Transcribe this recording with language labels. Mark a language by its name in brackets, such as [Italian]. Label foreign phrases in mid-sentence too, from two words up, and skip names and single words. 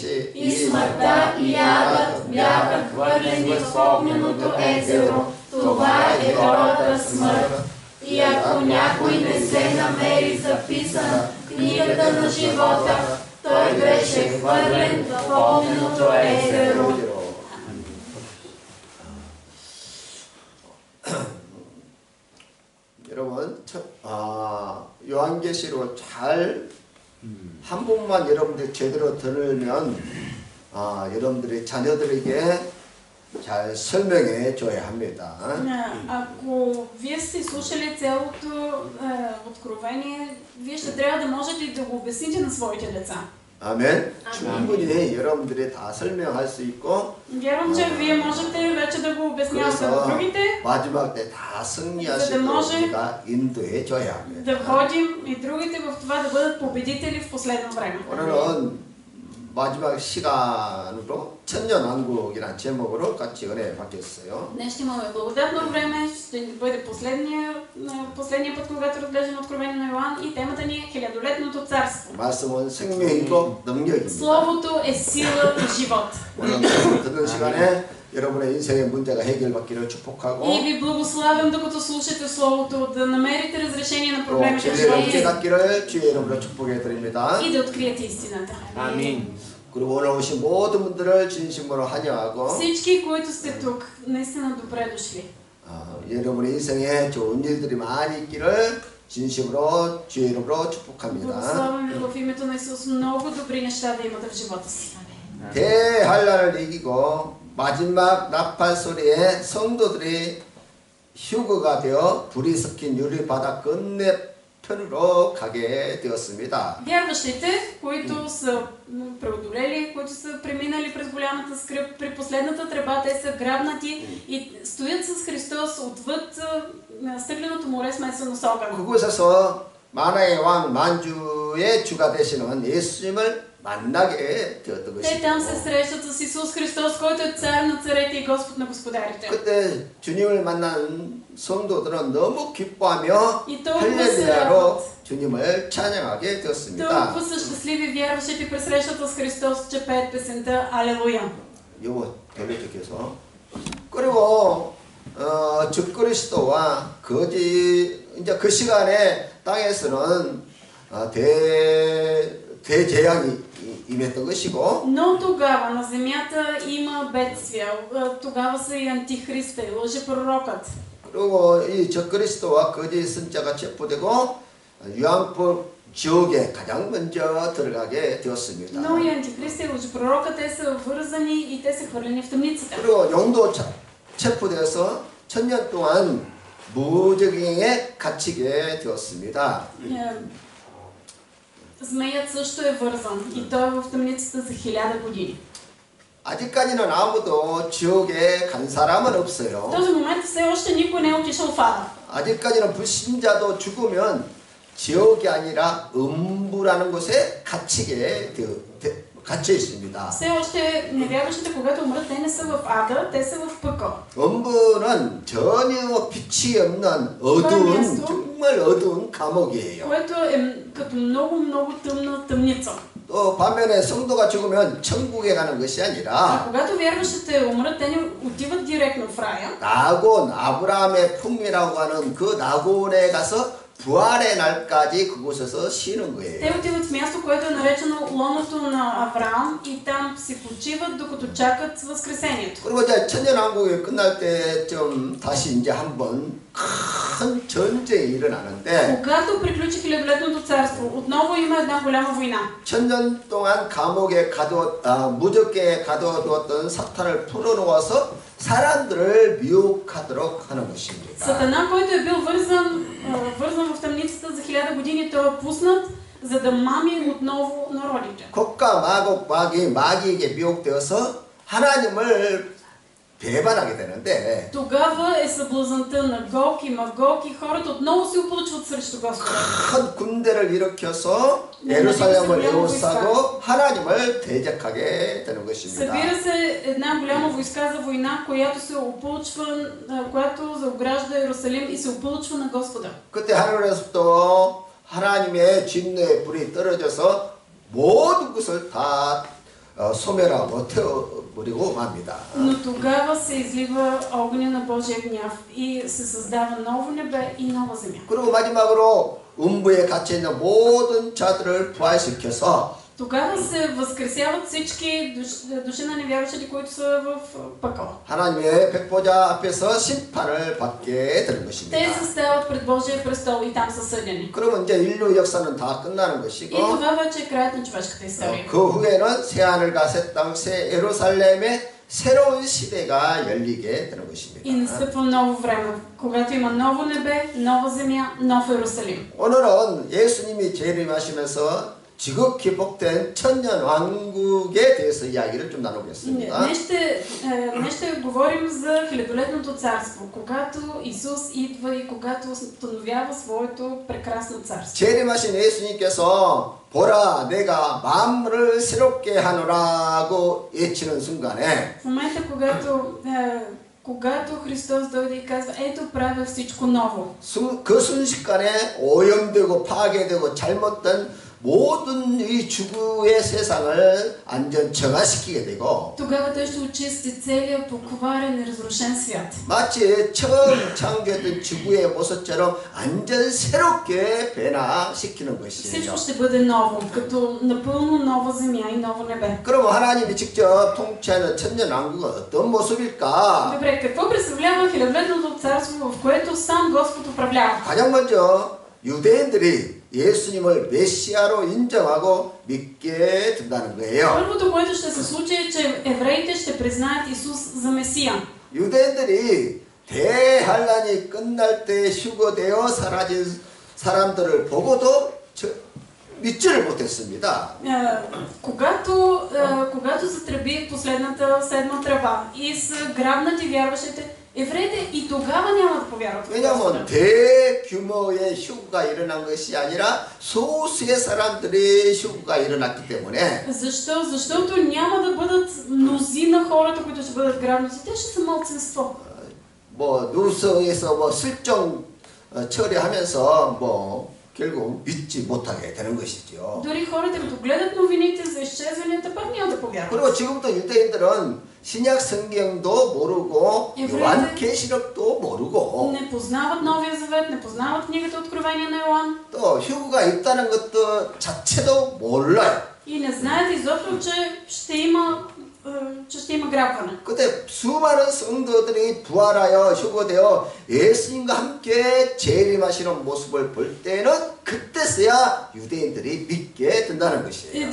[Bulgarian] И смъртта и ядът бяха хвърлени в огненото езеро. Това е втората смърт. И ако някой не се намери записан в книгата на живота, той беше хвърлен в огненото езеро. [Korean] 여러분, 요한계시록 한 번만 여러분들 제대로 들으면 여러분들의 자녀들에게 잘 설명해 줘야 합니다. [Bulgarian] Ако вие сте слушали цялото откровение, вие ще трябва да можете да го обясните на своите деца. [Korean] 아멘. 충분히 여러분들이 다 설명할 수 있고. [Bulgarian] Вярвам, че вие можете вече да го обяснявате на другите. [Korean] 마지막 때 다 승리하시도록 우리가 인도해 줘야 합니다. [Bulgarian] Да водим и другите в това да бъдат победители в последно време. [Korean] 오늘은 마지막 시간으로 천년왕국이라는 제목으로 같이 은혜 받겠어요. [Bulgarian] Днес ще имаме благодатно време, ще бъде последния път, когато разглеждаме Откровение на Йоан, и темата ни е хилядолетното царство. [Korean] 말씀은 생명이고 능력입니다. [Bulgarian] Словото е сила и живот. [Korean] 오늘 듣는 시간에 여러분의 인생의 문제가 해결받기를 축복하고. [Bulgarian] И ви благославям, докато слушате Словото, да намерите разрешение на проблемите в [Korean] 진리를 [Bulgarian] живота [Korean] 깨닫기를 주의 이름으로 축복해 드립니다. [Bulgarian] и да откриете истината. [Korean] 아멘. 그리고 오늘 오신 모든 분들을 진심으로 환영하고. [Bulgarian] Всички, които сте тук, наистина добре дошли. [Korean] 여러분의 인생에 좋은 일들이 많이 있기를 진심으로 주의 이름으로 축복합니다. [Bulgarian] Благославям ви в името на Исус, много добри неща да имате в живота си. [Korean] 대환란을 이기고 마지막 나팔 소리에 성도들이 휴거가 되어 불이 섞인 유리바다 건너편으로 가게 되었습니다. [Bulgarian] Вярващите, които са преодолели, които са преминали през голямата скръб, при последната тръба те са грабнати и стоят с Христос отвъд стъкленото море смесено с огън. [Korean] 그곳에서 만왕의 왕 만주의 주가 되시는 예수님을 만나게 되었던 것이고. [Bulgarian] Те там се срещат с Исус Христос, който е цар на царете и Господ на господарите. [Korean] 그때 주님을 만난 성도들은 너무 기뻐하며 [Bulgarian] И толкова се [Korean] 할렐루야로 [Bulgarian] радват. [Korean] 주님을 찬양하게 되었습니다. [Bulgarian] Толкова са щастливи вярващите при срещата с Христос, че пеят песента Алелуя. [Korean] 요거 돌려주께서. 그리고 적그리스도와 거짓 이제 그 시간에 땅에서는 대재앙이 임했던 것이고 [Bulgarian] Но тогава на земята има бедствия. Тогава са и антихриста, и лъжепророкът. [Korean] 그리고 이 적그리스도와 거짓 선자가 체포되고 유황불 지옥에 가장 먼저 들어가게 되었습니다. [Bulgarian] Но и антихриста и лъжепророка, те са вързани и те са хвърлени в тъмницата. [Korean] 그리고 용도 체포되어서 1000년 동안 무적행에 갇히게 되었습니다. [Bulgarian] Змеят също е вързан и той е в тъмницата за 1000 години. [Korean] 아직까지는 아무도 지옥에 간 사람은 [Bulgarian] В [Korean] 없어요. [Bulgarian] този момент все още никой не е отишъл в ада. [Korean] 아직까지는 불신자도 죽으면 지옥이 아니라 음부라는 곳에 갇혀 있습니다. [Bulgarian] Все още невярващите, когато умрат, те не са в ада, те са в пъкъл. [Korean] 음부는 전혀 빛이 없는 어두운 정말 어두운 감옥이에요. [Bulgarian] Което е като много тъмна тъмница. [Korean] 또 반면에 성도가 죽으면 천국에 가는 것이 [Bulgarian] А [Korean] 아니라 [Bulgarian] когато вярващите умрат, те не отиват директно в рая. [Korean] 낙원 아브라함의 품이라고 하는 그 낙원에 가서 부활의 날까지 그곳에서 쉬는 거예요. [Bulgarian] Те отиват в място, което е наречено лоното на Авраам и там си почиват, докато чакат възкресението. [Korean] 그리고 이제 천년왕국이 끝날 때쯤 다시 이제 한번 큰 전쟁이 일어나는데 [Bulgarian] Когато приключи хилядолетното царство, отново има една голяма война. [Korean] 1000년 동안 감옥에 무적계에 가둬두었던 사탄을 풀어놓아서 사람들을 미혹하도록 하는 것입니다. [Bulgarian] Сатана, който е бил вързан в тъмницата за 1000 години, той е пуснат, за да мами отново народите. [Korean] 곡과 마곡 마귀에게 미혹되어서 하나님을 배반하게 되는데 [Bulgarian] Тогава е съблазънта на Гог и Магог и хората отново се опълчват срещу Господа. [Korean] 큰 군대를 일으켜서 예루살렘을 에워싸고 하나님을 대적하게 되는 것입니다. [Bulgarian] Събира се една голяма войска за война, която се опълчва, която заогражда Иерусалим и се опълчва на Господа. [Korean] 그때 하늘에서부터 하나님의 진노의 불이 떨어져서 모든 것을 다 소멸하고 태워버리고 맙니다. [Bulgarian] Но тогава се излива огъня на Божия гняв и се създава ново небе и нова земя. [Korean] 그리고 마지막으로 음부에 갇혀 있는 모든 자들을 부활시켜서 [Bulgarian] Тогава се възкресяват всички души на невярващите, които са в пъкъла. [Korean] 하나님의 백보자 앞에서 심판을 받게 되는 것입니다. [Bulgarian] Те застават пред Божия престол и там са съдени. [Korean] 그러면 이제 인류 역사는 다 끝나는 것이고 [Bulgarian] И това вече е краят на човешката история. [Korean] 그 후에는 새하늘과 새 땅, 새 예루살렘의 새로운 시대가 열리게 되는 것입니다. [Bulgarian] И настъпва ново време, когато има ново небе, нова земя, нов Иерусалим. [Korean] 오늘은 예수님이 재림하시면서 지극히 복된 천년 왕국에 대해서 이야기를 좀 나누겠습니다. [Bulgarian] Днес ще говорим за хилядолетното царство, когато Исус идва и когато установява своето прекрасно царство. [Korean] 재림하신 예수님께서 보라 내가 만물을 새롭게 하노라고 외치는 순간에 [Bulgarian] В момента, когато Христос дойде и казва, ето правя всичко ново. [Korean] 그 순식간에 오염되고 파괴되고 잘못된 모든 이 주구의 세상을 완전 정화시키게 되고 [Bulgarian] Тогава той ще очисти целия покварен и разрушен свят. [Korean] 마치 처음 창조했던 지구의 모습처럼 완전 새롭게 변화시키는 것이죠. [Bulgarian] Всичко ще бъде ново, като напълно нова земя и ново небе. [Korean] 그럼 하나님이 직접 통치하는 천년왕국은 어떤 모습일까? [Bulgarian] Добре, какво представлява хилядолетното царство, в което сам Господ управлява? [Korean] 가장 먼저 유대인들이 예수님을 메시아로 인정하고 믿게 된다는 거예요. [Bulgarian] Първото, което ще се случи е, че евреите ще признаят Исус за Месия. [Korean] 유대인들이 대환란이 끝날 때 휴거되어 사라진 사람들을 보고도 믿지를 못했습니다. [Bulgarian] Когато затръби последната седма тръба и са грабнати вярващите, евреите и тогава няма да повярват. [Korean] 왜냐하면 대규모의 휴거가 일어난 것이 아니라 소수의 사람들의 휴거가 일어났기 때문에. [Bulgarian] Защо? Защото няма да бъдат мнозина хората, които ще бъдат грабнати. Те ще са малцинство. [Korean] 뭐 누성에서 실종 처리하면서 결국 믿지 못하게 되는 것이죠. [Bulgarian] Дори хората, като гледат новините за изчезванията, пък няма да повярват. [Korean] 그리고 지금부터 유대인들은 신약 성경도 모르고 요한계시록도 모르고 [Bulgarian] Не познават Новия Завет, не познават книгата Откровение на Йоан [Korean] 또 휴거가 있다는 것도 자체도 몰라요. [Bulgarian] и не знаят изобщо, че ще има грабване. [Korean] 그때 수많은 성도들이 부활하여 휴거되어 예수님과 함께 재림하시는 모습을 볼 때는 그때서야 유대인들이 믿게 된다는 것이에요.